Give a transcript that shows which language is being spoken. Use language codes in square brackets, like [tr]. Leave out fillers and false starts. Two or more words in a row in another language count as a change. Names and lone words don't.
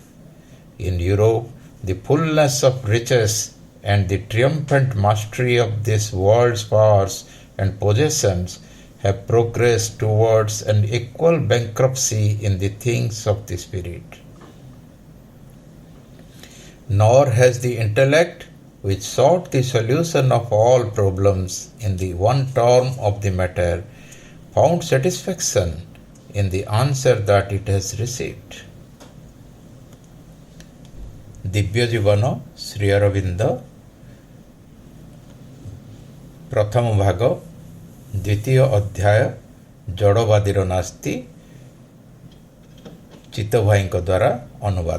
[en] In Europe, the fullness of riches and the triumphant mastery of this world's powers and possessions have progressed towards an equal bankruptcy in the things of the spirit. Nor has the intellect, which sought the solution of all problems in the one term of the matter, found satisfaction in the answer that it has received. [or] ଦିବ୍ୟ ଜୀବନ ଶ୍ରୀ ଅରବିନ୍ଦ ପ୍ରଥମ ଭାଗ ଦ୍ୱିତୀୟ ଅଧ୍ୟାୟ ଜଡ଼ବାଦୀର ନାସ୍ତି ଚିତ୍ତଭାଇଙ୍କ ଦ୍ୱାରା ଅନୁବାଦ।